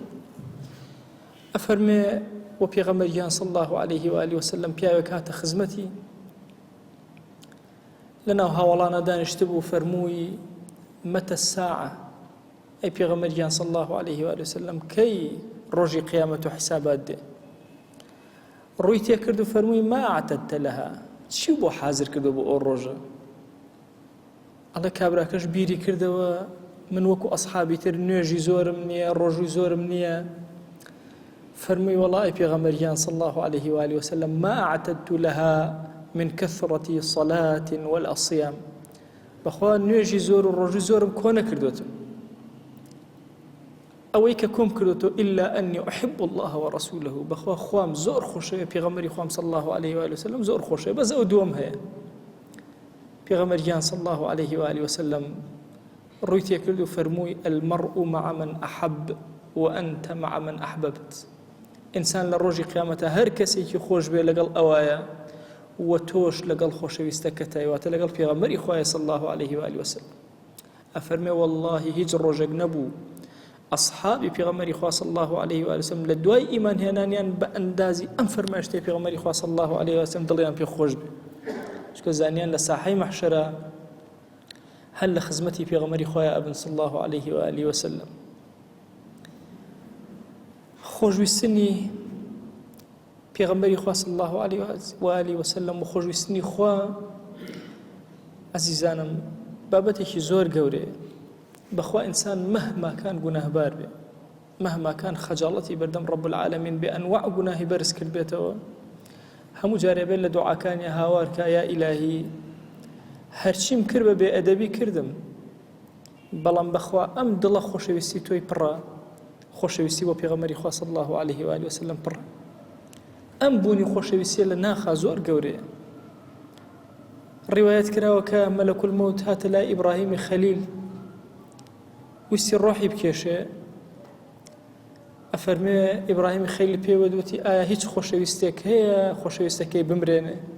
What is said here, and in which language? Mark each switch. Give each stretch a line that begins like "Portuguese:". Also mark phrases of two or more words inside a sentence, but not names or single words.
Central Kurdish: ئەفەرمێ و پێغەمبەریان
Arabic: صلی الله عليه و آله وسلم
Central Kurdish: پیاوێک هاتە خزمەتی، لەناو هاوڵانە دانیشتە بوو، فەرمووی
Arabic: مەتە الساعة،
Central Kurdish: ئەی پێغەمبەریان
Arabic: صلی الله عليه و آله وسلم
Central Kurdish: کەی ڕۆژی قیامەت و حیسابات دێ؟ ڕووی تێ کرد و فەرمووی
Arabic: ما ئەعتەدتە لەها،
Central Kurdish: چی بۆ حازر کردو بۆ ئەو ڕۆژە؟ ئەڵێ کابراکەش بیری کردەوە من وەکو ئەسحابی تر نوێژی زۆرم نییە، ڕۆژووی زۆرم نییە. فرمي والله پیغمبریان
Arabic: صلى الله عليه وآله وسلم ما أعتدت لها من كثرة صلاة ولا صيام،
Central Kurdish: بخوا نوێژی زۆر و ڕۆژی زۆرم کۆ نەکردوتم. ئەوەی کە کۆم کردوتەوە
Arabic: إلا أني أحب الله ورسوله
Central Kurdish: بەخوا خوام زۆر خۆشەوە پێغەمبەری خوام
Arabic: صلى الله عليه وآله وسلم
Central Kurdish: زۆر خۆشەوە بەس ئەو دووەم هەیە پێغەمبەریان صلى
Arabic: الله عليه وآله وسلم
Central Kurdish: ڕووی تێکرد و فەرمووی
Arabic: المرء مع من أحب وأنت مع من أحببت
Central Kurdish: ئینسان لە ڕۆژی قیامەتە هەر کەسێکی خۆش بێ لەگەڵ ئەوایە و تۆش لەگەڵ خۆشەویستەکەتە واتە لەگەڵ پێغەمبەری خوایە
Arabic: صلى الله عليه وآله وسلم
Central Kurdish: ئەفەرمێ والله هیچ ڕۆژێک نەبوو ئەصحابی پێغەمبەری خوا
Arabic: صلى الله عليه وآله وسلم
Central Kurdish: لە دوای ئیمان هێنانیان بە ئەندازی ئەم فەرمایشتەی پێغەمبەری خوا
Arabic: صلى الله عليه وسلم
Central Kurdish: دڵیان پێ خۆش بێ چونکە زانیان لە ساحەی مەحشەرە هەر لە خزمەتی پێغەمبەری خوایە ئەبن
Arabic: صلى الله عليه وآله وسلم
Central Kurdish: خۆشویستنی پێغەمبەری خوا
Arabic: صلى الله عليه وآله وسلم
Central Kurdish: و خۆشویستنی خوا عەزیزانم بابەتێکی زۆر گەورەیە بەخوا ئینسان
Arabic: مەهما کان
Central Kurdish: گوناهبار بێ
Arabic: مەهما کان
Central Kurdish: خەجاڵەتی بەردەم
Arabic: ڕەب العالەمین
Central Kurdish: بێ ئەنواع گوناهی بەرز کرد بێتەوە هەموو جارێ بێت لە دوعاکانی هاوارکە یا ئیلاهی هەرچیم کرد بە بێ ئەدەبی کردم بەڵام بەخوا ئەم دڵە خۆشەویستی تۆی پڕە خۆشەویستی بۆ پێغەمبەری خوا
Arabic: صلى الله عليه وآله وسلم
Central Kurdish: پڕە ئەم بوونی خۆشەویستیە لە ناخا زۆر گەورەیە ڕیوایەت کراوە کە
Arabic: مەلەک المەوت
Central Kurdish: هاتە لای ئیبراهیمی خەلیل ویستی ڕۆحی بکێشێ ئەفەرمێ ئیبراهیمی خەلیل پێوە دوتی ئایا هیچ خۆشەویستێک هەیە خۆشەویستەکەی بمرێنێ